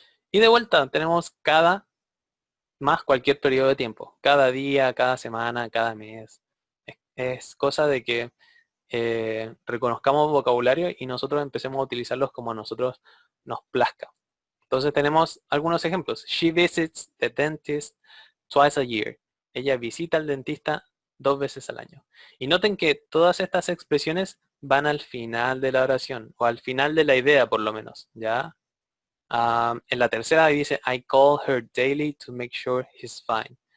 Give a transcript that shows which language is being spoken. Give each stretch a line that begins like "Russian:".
Spanish: Y de vuelta tenemos cada más cualquier periodo de tiempo. Cada día, cada semana, cada mes. Es cosa de que reconozcamos vocabulario y nosotros empecemos a utilizarlos como a nosotros nos plazca. Entonces tenemos algunos ejemplos.
English: She visits the dentist twice a year.
Spanish: Ella visita al dentista 2 veces al año. Y noten que todas estas expresiones van al final de la oración, o al final de la idea por lo menos, ¿ya? En la tercera dice,
English: I call her daily to make sure he's fine.